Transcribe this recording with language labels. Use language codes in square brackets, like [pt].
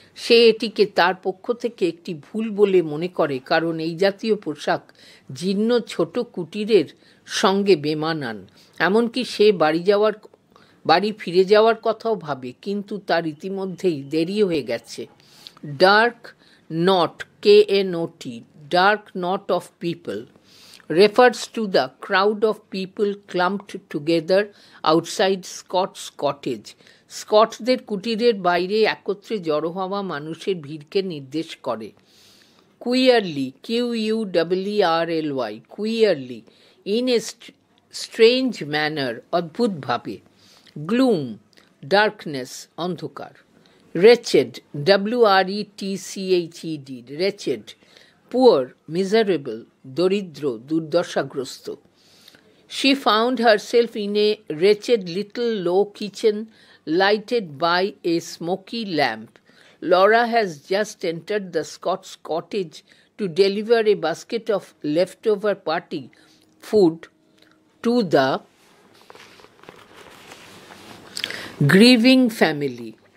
[bn] সে এটিকে তার পক্ষ থেকে একটি ভুল বলে মনে করে, কারণ এই জাতীয় পোশাক জীর্ণ ছোট কুটিরের সঙ্গে বেমানান. এমনকি সে বাড়ি ফিরে যাওয়ার কথাও ভাবে, কিন্তু তার ইতিমধ্যেই দেরি হয়ে গেছে. [en] Dark knot, KNOT, dark knot of people refers to the crowd of people clumped together outside Scott's cottage. [bn] স্কটসদের কুটিরের বাইরে একত্রে জড়ো হওয়া মানুষের ভিড়কে নির্দেশ করে. [en] Queerly, QUEERLY, queerly, in a strange manner, [bn] অদ্ভুতভাবে. [en] Gloom, darkness, [bn] অন্ধকার. [en] Wretched, WRETCHED, wretched. Poor, miserable, [bn] দরিদ্র, দুর্দশাগ্রস্ত. [en] She found herself in a wretched little low kitchen lighted by a smoky lamp. Laura has just entered the Scott's cottage to deliver a basket of leftover party food to the grieving family.